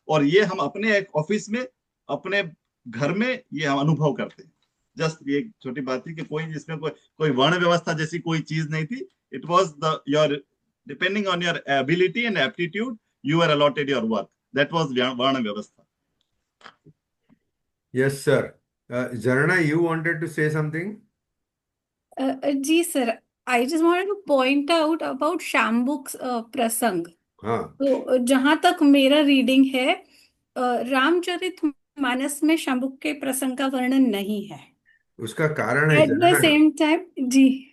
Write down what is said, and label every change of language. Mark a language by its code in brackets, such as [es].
[hi] और ये हम अपने एक ऑफिस में, अपने घर में ये हम अनुभव करते हैं। जस्ट ये एक छोटी बात थी कि कोई इसमें कोई वर्ण व्यवस्था जैसी कोई चीज नहीं थी। [en] It was the your, depending on your ability and aptitude, you are allotted your work. That was varna vyavastha. Yes, sir. Zarna, you wanted to say something? जी sir, I just wanted to point out about Shambuk prasang. [hi] हाँ। तो जहां तक मेरा reading है, रामचरित मानस में शाम्बुक के प्रसंग का वर्णन नहीं है। उसका कारण है [en] at the [hi] जानना। [en] Same time जी।